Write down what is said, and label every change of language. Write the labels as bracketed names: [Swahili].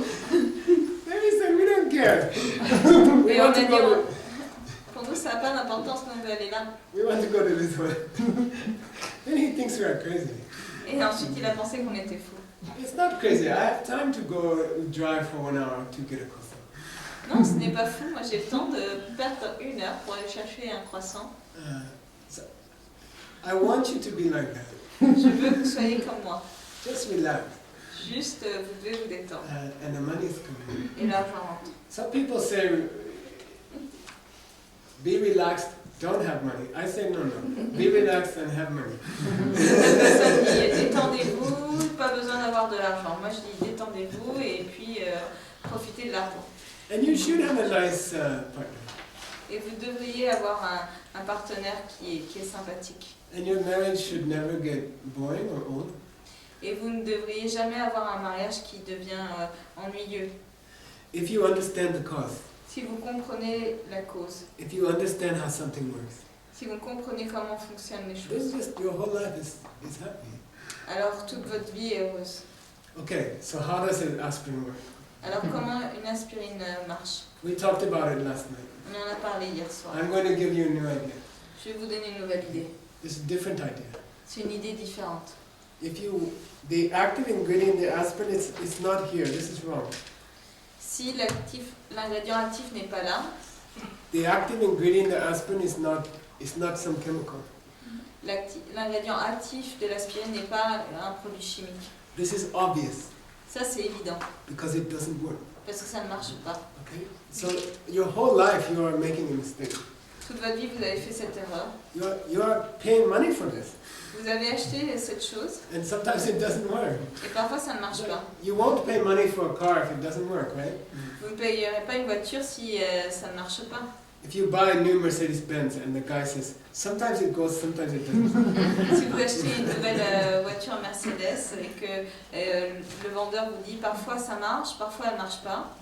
[English] Then he said, "We don't care. [French] Et on a dit, pour nous, ça n'a pas d'importance, nous on veut aller là. [English] We want to go to this one." Then he thinks we are crazy. [French] Et ensuite, il a pensé qu'on était fous. [English] It's not crazy. I have time to go drive for 1 hour to get a croissant. [French] Non, ce n'est pas fou. Moi, j'ai le temps de perdre 1 heure pour aller chercher un croissant. [English] So I want you to be like that. [French] Je veux que vous soyez comme moi. [English] Just relax. [French] Juste, vous devez vous détendre. [English] And the money is coming. [French] Et l'argent rentre. [English] Some people say, be relaxed, don't have money. I say no. Be relaxed and have money. [French] Certaines personnes disent détendez-vous, pas besoin d'avoir de l'argent. Moi, je dis détendez-vous et puis profitez de l'argent. [English] And you should have a nice partner. [French] Et vous devriez avoir un partenaire qui est sympathique. [English] And your marriage should never get boring or old. [French] Et vous ne devriez jamais avoir un mariage qui devient ennuyeux. [English] If you understand the cause. [French] Si vous comprenez la cause. [English] If you understand how something works. [French] Si vous comprenez comment fonctionnent les [English] Then [French] choses. [English] just your whole life is happy. [French] Alors toute votre vie est heureuse. [English] Okay, so how does an aspirin work? [French] Alors comment une aspirine marche? [English] We talked about it last night. [French] On en a parlé hier soir. [English] I'm going to give you a new idea. [French] Je vais vous donner une nouvelle idée. [English] It's a different idea. [French] C'est une idée différente. [English] The active ingredient in the aspirin is not here. This is wrong. [French] Si l'ingrédient actif n'est pas là, [English] The active ingredient in the aspirin is not some chemical. [French] l'ingrédient actif de l'aspirine n'est pas un produit chimique. [English] This is obvious [French] Ça, c'est évident, [English] because it doesn't work. [French] parce que ça ne marche pas. [English] Okay? So your whole life you are making a mistake. [French] Toute votre vie, vous avez fait cette erreur. [English] You are paying money for this, [French] Vous avez acheté cette chose, [English] and sometimes it doesn't work. [French] et parfois ça ne marche pas. [English] You won't pay money for a car if it doesn't work, right? [French] Vous ne payerez pas une voiture si ça ne marche pas. [English] If you buy a new Mercedes-Benz and the guy says, sometimes it goes, sometimes it doesn't. [French] Si vous achetez une nouvelle voiture Mercedes et que le vendeur vous dit parfois ça marche, parfois elle ne marche pas,